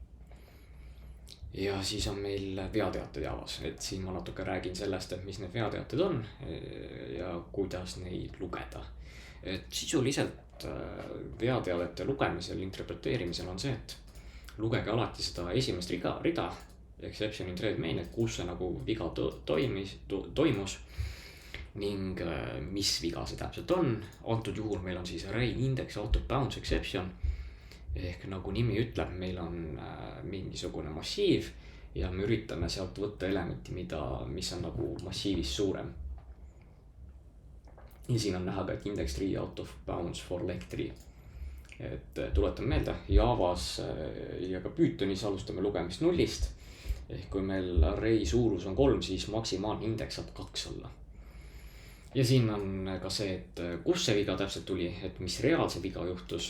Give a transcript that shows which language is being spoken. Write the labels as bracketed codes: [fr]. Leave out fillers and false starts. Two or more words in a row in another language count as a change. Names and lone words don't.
[et] Ja siis on meil veateated Javas, et siin ma natuke räägin sellest, et mis need veateated on ja kuidas neid lugeda. Et sisuliselt veateadete lugemisel, interpreteerimisel on see, et lugege alati seda esimest rida, [en] exception in trade main, [et] et kus see nagu viga toimus ning mis viga see täpselt on. Antud juhul meil on siis [en] array index out of bounds exception [et] ehk nagu nimi ütleb, meil on mingisugune massiiv ja me üritame sealt võtta elementi, mis on nagu massiivist suurem. ja siin on näha ka, et [en] index 3 out of bounds for leg 3. [et] Et tuletan meelde, Javas ja ka Pythonis alustame lugemist nullist. Ehk kui meil array suurus on 3, siis maksimaalne indeks saab 2 olla. Ja siin on ka see, et kus see viga täpselt tuli, et mis real see viga juhtus.